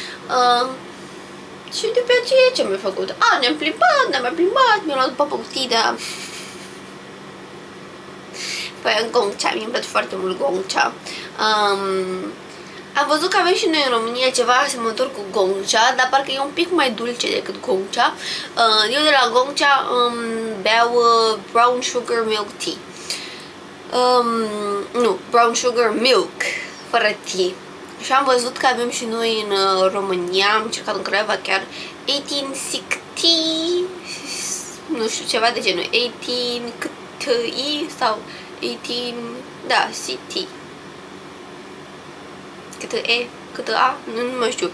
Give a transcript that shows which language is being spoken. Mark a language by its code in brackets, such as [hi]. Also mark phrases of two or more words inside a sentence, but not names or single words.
[ro] Și după aceea ce mi-a făcut? Ne-am plimbat, mi-am luat după Păutida. Păi în Gongcha, mi-mi place foarte mult Gongcha. Am văzut că avem și noi în România ceva asemănător cu Gongcha, dar parcă e un pic mai dulce decât Gongcha. Eu de la Gongcha beau [en] brown sugar milk tea. [ro] Nu, [en] brown sugar milk, [ro] fără tea. Și am văzut că avem și noi în România, am încercat în Craiova chiar 1860, nu știu, ceva de genul, 18 cât-i sau 18, da, city. Cât E, cât A, nu mai știu.